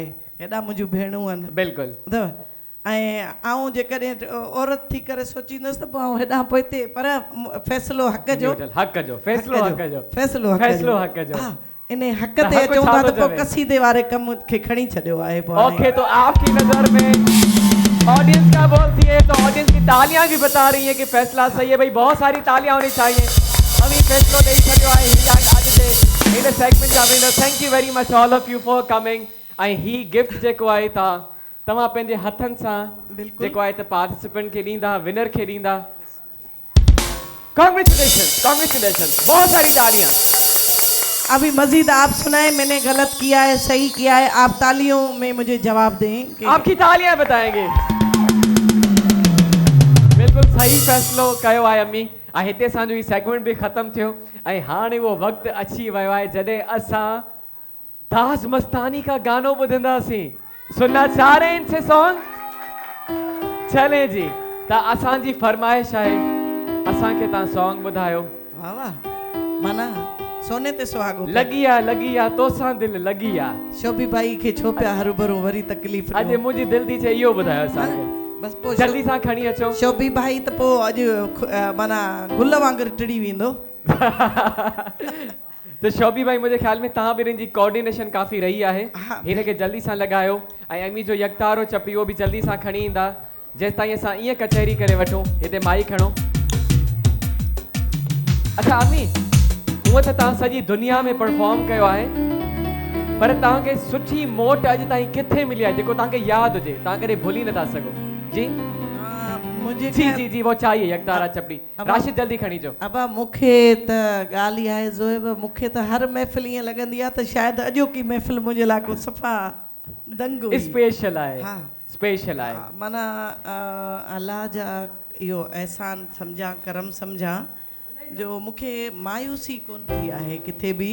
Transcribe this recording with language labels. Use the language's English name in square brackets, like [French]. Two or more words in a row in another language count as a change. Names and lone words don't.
[Sindhi] हेॾा मुंहिंजूं भेणूं आहिनि। बिल्कुलु। ॿुधव, ऐं आऊं जेकॾहिं औरत थी करे सोचींदसि त पोइ आऊं हेॾां पोइ हिते, पर फ़ैसिलो हक़ जो, हक़ जो फ़ैसिलो, हक़ जो फ़ैसिलो, फ़ैसिलो हक़ जो। हा, इन हक़ ते अचूं था त पोइ कसीदे वारे कम खे खणी छॾियो आहे। [Urdu] اوکے، تو آپ کی نظر میں آڈینس کیا بولتی ہے? تو آڈینس کی تالیاں بھی بتا رہی ہے کہ فیصلہ صحیح ہے۔ بھائی بہت ساری تالیاں ہونی چاہئیں. [Sindhi] अभी फैसलो नहीं छड़ियो है [Urdu] آج سے [Sindhi] इन सेगमेंट जा विनर। [English] Thank you very much all of you for coming. [Sindhi] आई ही गिफ्ट जेको आहे तव्हां पंहिंजे हथनि सां जेको आहे त पार्टिसिपेंट खे ॾींदा, विनर खे ॾींदा। [English] Congratulation, congratulation, [Urdu] بہت ساری تالیاں. ابھی مجید آپ سنائے، میں نے غلط کیا ہے، صحیح کیا ہے، آپ تالیوں میں مجھے جواب دیں. آپ کی تالیاں بتائیں گے. [Sindhi] बिल्कुल सही फैसलो कयो आहे अम्मी। ऐं हिते असांजो ही सेगमेंट भी ख़त्म थियो ऐं हाणे वो वक़्तु अची वियो आहे जॾहिं असां ताज मस्तानी का गानो ॿुधंदासीं। [Urdu] سننا چاہ رہے ہیں ان سے سانگ? [Sindhi] चले जी, त असांजी फरमाइश आहे असांखे तव्हां सॉन्ग ॿुधायो। वाह वाह, माना सोने ते सुहागो। लगी आ तोसां दिल लगी आ। शोभी भाई खे छो पिया हरू भरू वरी तकलीफ़। अॼु मुंहिंजी दिल थी चए इहो ॿुधायो असांखे। बस पोइ जल्दी सां खणी अचो। शोभी भाई त पोइ अॼु माना गुल वांगुरु टिड़ी वेंदो। तो शोभी भाई [Urdu] مجھے خیال میں [Sindhi] तव्हां ॿिन्हिनि जी कोऑर्डिनेशन काफ़ी रही आहे। हिन खे जल्दी सां लॻायो ऐं अमी जो यकतारो चपी उहो बि जल्दी सां खणी ईंदा। जेसि ताईं असां ईअं कचहरी करे वठूं। हिते माई खणो। अच्छा अमी, हूअं त तव्हां सॼी दुनिया में परफॉर्म कयो आहे, पर तव्हांखे सुठी मोट अॼु ताईं किथे मिली आहे जेको तव्हांखे यादि हुजे, तव्हां कॾहिं भुली नथा सघो? जी [Urdu] मुझे جی جی جی وہ چاہیے یکتارا چپڑی. राशिद जल्दी खणी जो। [Sindhi] अबा मूंखे त ॻाल्हि इहा आहे ज़ोएब, मूंखे त हर महफ़िल ईअं लॻंदी आहे त शायदि अॼोकी महफ़िल मुंहिंजे लाइ को सफ़ा दंग हुई। स्पेशल आहे। हा, स्पेशल आहे। माना अल्लाह जा इहो एहसान सम्झां, करम सम्झां जो मूंखे मायूसी कोन थी आहे किथे बि।